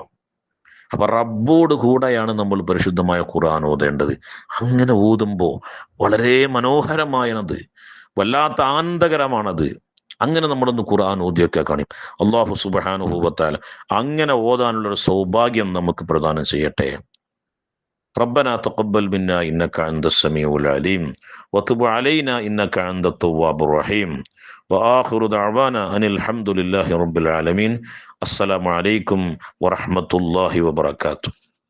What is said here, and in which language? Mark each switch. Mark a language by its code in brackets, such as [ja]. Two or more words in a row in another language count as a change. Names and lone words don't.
[ml] അപ്പൊ റബ്ബോട് കൂടെയാണ് നമ്മൾ പരിശുദ്ധമായ ഖുർആൻ ഓതേണ്ടത്. അങ്ങനെ ഓതുമ്പോൾ വളരെ മനോഹരമായത്, വല്ലാത്ത ആനന്ദകരമാണത്. അങ്ങനെ നമ്മളൊന്ന് ഖുർആൻ ഓതിയൊക്കെ കാണും. [ar] الله سبحانه وتعالى [ml] അങ്ങനെ ഓതാനുള്ളൊരു സൗഭാഗ്യം നമുക്ക് പ്രദാനം ചെയ്യട്ടെ. [ar] ربنا تقبل منا إنك أنت السميع العليم وتب علينا إنك أنت التواب الرحيم وآخر دعوانا أن الحمد لله رب العالمين. السلام عليكم ورحمة الله وبركاته.